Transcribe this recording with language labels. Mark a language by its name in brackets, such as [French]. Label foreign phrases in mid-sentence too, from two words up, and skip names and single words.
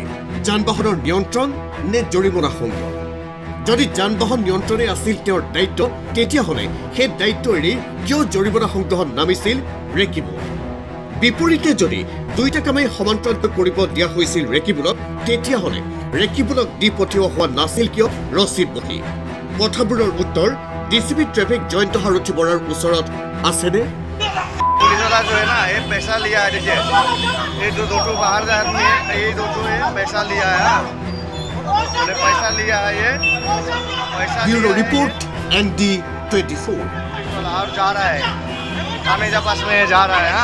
[Assamese] যান বাহনৰ নিয়ন্ত্ৰণ নে জৰিমনা সংগ্ৰহ? যদি যান বাহন নিয়ন্ত্ৰণে আছিল তেওঁৰ দায়িত্ব, তেতিয়াহ'লে সেই দায়িত্ব এৰি কিয় জৰিমনা সংগ্ৰহত নামিছিল ৰেকিবুল? বিপৰীতে যদি দুয়োটা কামেই সমান্তৰালভাৱে কৰিব দিয়া হৈছিল ৰেকিবুলক, তেতিয়াহ'লে ৰেকিবুলক দি পঠিওৱা হোৱা নাছিল কিয় ৰচিদ বহী? কথাবোৰৰ উত্তৰ ডিচিপি ট্ৰেফিক জয়ন্ত সাৰথী বৰাৰ ওচৰত আছেনে? [Hindi] पुलिस वाला जो है ना, ये पैसा लिया है। देखिए, ये दो बाहर का आदमी है, ये दो पैसा लिया है। ये पैसा लिया है, ये पैसा ब्यूरो लिया है, रिपोर्ट ND24। पुलिस वाला और जा रहा है थाने के पास में जा रहा है।